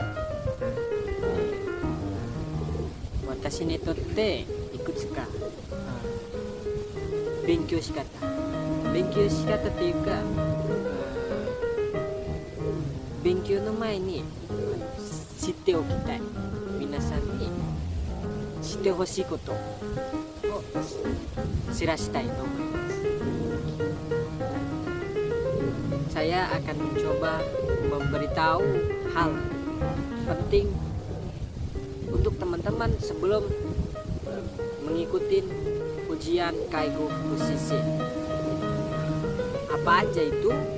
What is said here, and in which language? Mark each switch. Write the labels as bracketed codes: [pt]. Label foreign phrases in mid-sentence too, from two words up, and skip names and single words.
[ja] 私にとっていくつか勉強し方っていうか、勉強の前に知っておきたい、皆さんに知ってほしいことを知らしたいと思います。 [id] Saya akan mencoba memberitahu hal penting untuk teman-teman sebelum mengikuti ujian Kaigo Fukushi. Apa aja itu?